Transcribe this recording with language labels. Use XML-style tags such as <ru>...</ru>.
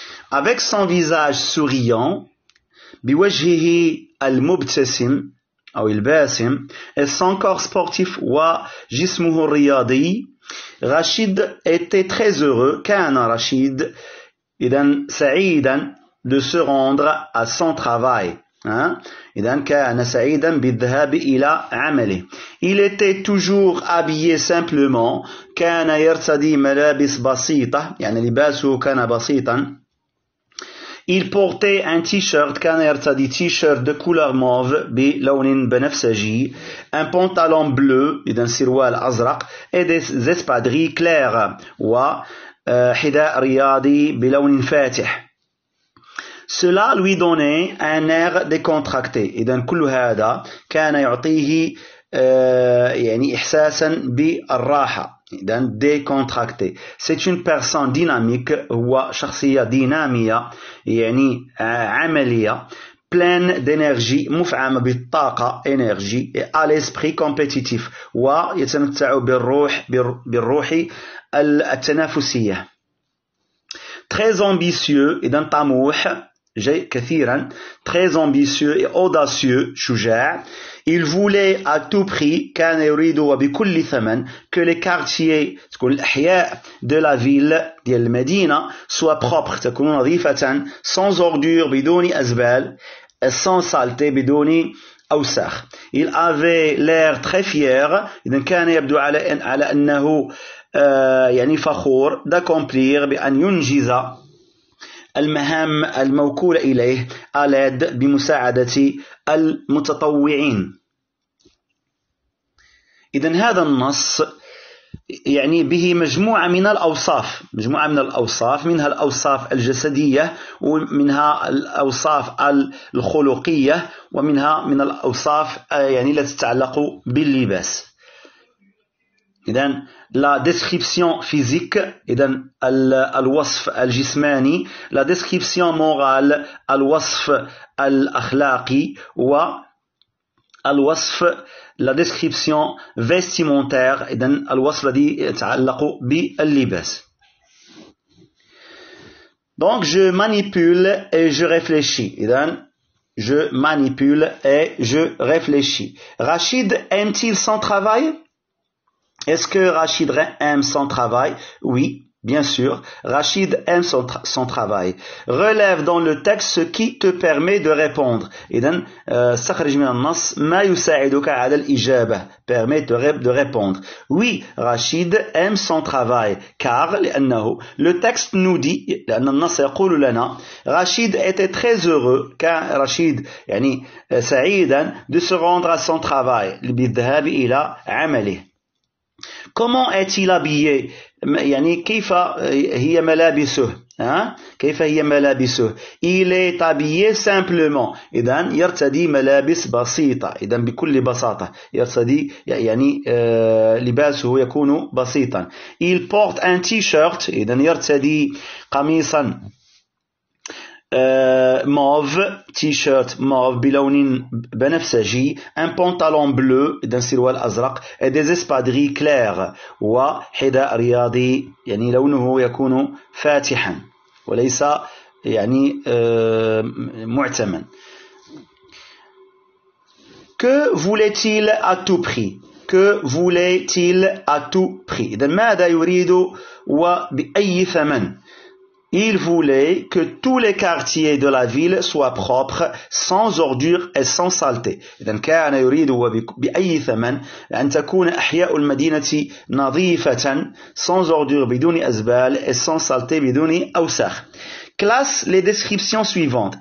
<fr>Avec son visage souriant,</fr> <ar>بوجهه المبتسم أو الباسم</ar> <fr>et son corps sportif</fr> <ar>وجسمه الرياضي,</ar> <fr>Rachid était très heureux,</fr> <ar>كان رشيد إذن سعيدا</ar> <fr>de se rendre à son travail.</fr> <ar>إذن كان سعيدا بالذهاب إلى عمله.</ar> <fr>Il était toujours habillé simplement,</fr> <ar>كان يرتدي ملابس بسيطة يعني لباسه كان بسيطا.</ar> <fr>Il portait un t-shirt,</fr> <ar>كان يرتدي</ar> <fr>t-shirt de couleur mauve</fr> <ar>بلون بنفسجي,</ar> <fr>un pantalon bleu,</fr> <ar>إذن سروال أزرق,</ar> <fr>et des espadrilles claires,</fr> <ar>وحذاء رياضي بلون فاتح.</ar> <fr>Cela lui donnait un air décontracté.</fr> <ar>إذن كل هذا كان يعطيه يعني إحساسا بالراحة.</ar> <fr>إذن décontracté. C'est une personne dynamique,</fr> <ar>هو شخصية دينامية يعني عملية,</ar> <fr>pleine d'énergie,</fr> <ar>مفعمة بالطاقة</ar> <fr>énergie, et à l'esprit compétitif,</fr> <ar>ويتمتع بالروح التنافسية.</ar> <fr>Très ambitieux,</fr> <ar>إذن طموح كثيرا,</ar> <fr>très ambitieux et audacieux,</fr> <ar>شجاع.</ar> <fr>Il voulait à tout prix,</fr> <ar>كان يريد وبكل ثمن,</ar> <fr>que les quartiers,</fr> <ar>تكون الأحياء</ar> <fr>de la ville,</fr> <ar>ديال المدينة,</ar> <fr>soient propres,</fr> <ar>تكون نظيفة,</ar> <fr>sans ordures,</fr> <ar>بدون أزبال,</ar> <fr>sans saleté,</fr> <ar>بدون أوساخ.</ar> <fr>Il avait l'air très fier,</fr> <ar>إذن كان يبدو على أنه يعني فخور</ar> <fr>d'accomplir,</fr> <ar>بأن ينجز المهام الموكولة إليه</ar> <fr>à l'aide</fr> <ar>بمساعدة المتطوعين. إذن هذا النص يعني به مجموعة من الأوصاف منها الأوصاف الجسدية, ومنها الأوصاف الخلقية, ومنها من الأوصاف يعني التي تتعلق باللباس. إذن</ar> <fr>la description physique,</fr> <ar>إذن الوصف الجسماني,</ar> <fr>la description morale,</fr> <ar>الوصف الأخلاقي, والوصف</ar> <fr>la description vestimentaire,</fr> <ar>إذن الوصف الذي يتعلق باللباس.</ar> <fr>Donc je manipule et je réfléchis. إذن je manipule et je réfléchis. Rachid aime-t-il son travail? Est-ce que Rachid aime son travail? Oui, bien sûr. Rachid aime son travail. Relève dans le texte ce qui te permet de répondre.</fr> <ar>إذن استخرج من النص ما يساعدك على الإجابة.</ar> <fr>Permet de répondre. Oui, Rachid aime son travail. Car</fr> <ar>لأنه</ar> <fr>le texte nous dit,</fr> <ar>لأن النص يقول لنا,</ar> <fr>Rachid était très heureux, car Rachid</fr> <ar>يعني سعيدا</ar> <fr>de se rendre à son travail.</fr> <ar>بالذهاب إلى عمله.</ar> <fr>Comment est-il habillé؟</fr> <ar>يعني كيف هي ملابسه؟ كيف هي ملابسه؟</ar> <fr>Il est habillé simplement.</fr> <ar>إذن يرتدي ملابس بسيطة. إذن بكل بساطة يرتدي يعني لباسه يكون بسيطا.</ar> <fr>Il porte un t-shirt.</fr> <ar>إذن يرتدي قميصا</ar> <fr>mauve, t-shirt mauve</fr> <ar>بلون بنفسجي,</ar> <fr>un pantalon bleu</fr> <ar>إذن سروال أزرق,</ar> <fr>et des espadrilles claires,</fr> <ar>وحذاء رياضي يعني لونه يكون فاتحا وليس يعني معتما.</ar> <fr>Que voulait-il à tout prix? Que voulait-il à tout prix?</fr> <ar>إذن ماذا يريد وبأي ثمن?</ar> <fr>Il voulait que tous les quartiers de la ville soient propres, sans ordures et sans saleté.</fr> <ar>إذن كان يريد بأي ثمن أن تكون أحياء المدينة نظيفة,</ar> <fr>sans ordures</fr> <ar>بدون أزبال,</ar> <fr>et sans saleté</fr> <ar>بدون أوساخ.</ar> <fr>Classe les descriptions suivantes.</fr>